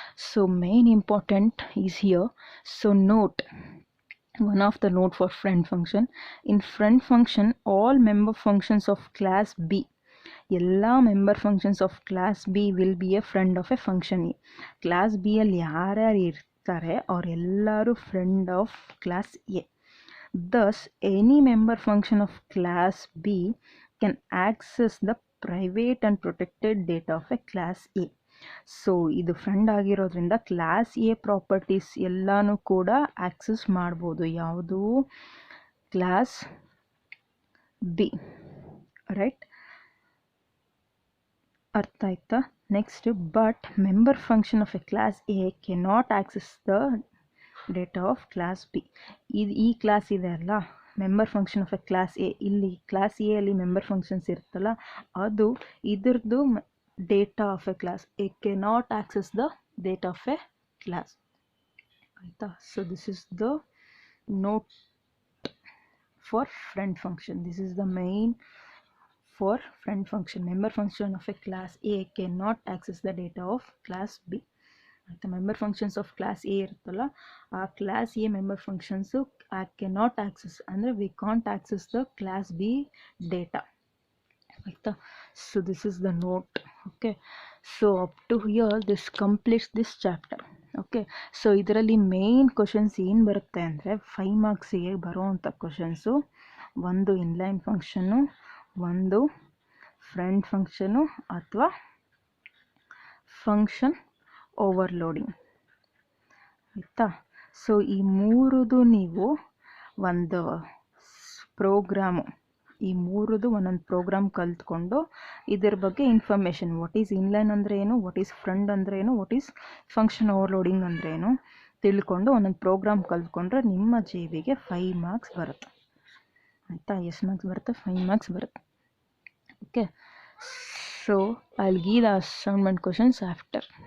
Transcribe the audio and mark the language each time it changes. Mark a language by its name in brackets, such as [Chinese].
[English] So main important is here. So note, one of the note for friend function. In friend function, all member functions of class B, [Kannada] ಎಲ್ಲ [English] Member functions of class B will be a friend of a function A. [Kannada] Class B ಅಲ್ಲಿ ಯಾರ್ಯಾರು ಇರ್ತಾರೆ ಅವರೆಲ್ಲರೂ friend of class A. [English] Thus, any member function of class B can access the private and protected data of a class A. [Kannada] So ಇದು friend ಆಗಿರೋದ್ರಿಂದ class A properties ಎಲ್ಲನೂ ಕೂಡ access ಮಾಡ್ಬೋದು. ಯಾವುದು, ಕ್ಲಾಸ್ ಬಿ. ರೈಟ್, ಅರ್ಥ ಆಯ್ತಾ? [English] Next, but member function of a class A cannot access the data of class B. [Kannada] ಈ class ಇದೆ ಅಲ್ಲ, [English] member function of a class A, [Kannada] ಇಲ್ಲಿ ಕ್ಲಾಸ್ ಎ ಅಲ್ಲಿ [English] member functions [Kannada] ಇರುತ್ತಲ್ಲ, ಅದು ಇದ್ರದ್ದು [English] Data of a class A cannot access the data of a class. [Kannada] ಆಯಿತಾ. [English] So this is the note for friend function. This is the main for friend function. Member function of a class A cannot access the data of class B. The member functions of class A [Kannada] ಇರುತ್ತಲ್ಲ, ಆ [English] class A member functions cannot access [Kannada] ಅಂದರೆ [English] We can't access the class B data. [Kannada] ಆಯಿತಾ. [English] So this is the note. Okay. So up to here this completes this chapter. Okay. [Kannada] So ಇದರಲ್ಲಿ main questions ಏನು ಬರುತ್ತೆ ಅಂದರೆ 5 ಮಾರ್ಕ್ಸಿಗೆ ಬರೋವಂಥ questions, ಒಂದು inline function, ಒಂದು friend function ಅಥವಾ function overloading. ಆಯಿತಾ. So ಈ ಮೂರದು ನೀವು ಒಂದು ಪ್ರೋಗ್ರಾಮು, ಈ ಮೂರದು ಒಂದೊಂದು ಪ್ರೋಗ್ರಾಮ್ ಕಲ್ತ್ಕೊಂಡು ಇದ್ರ ಬಗ್ಗೆ ಇನ್ಫಾರ್ಮೇಷನ್, [English] what is inline [Kannada] ಅಂದರೆ ಏನು, [English] what is friend [Kannada] ಅಂದರೆ ಏನು, [English] what is function overloading [Kannada] ಅಂದರೆ ಏನು ತಿಳ್ಕೊಂಡು ಒಂದೊಂದು ಪ್ರೋಗ್ರಾಮ್ ಕಲ್ತ್ಕೊಂಡ್ರೆ ನಿಮ್ಮ JBಗೆ 5 ಮಾರ್ಕ್ಸ್ ಬರುತ್ತೆ. ಆಯಿತಾ. ಎಷ್ಟು ಮಾರ್ಕ್ಸ್ ಬರುತ್ತೆ, 5 ಮಾರ್ಕ್ಸ್ ಬರುತ್ತೆ. [English] Okay, so I'll give the assignment questions after.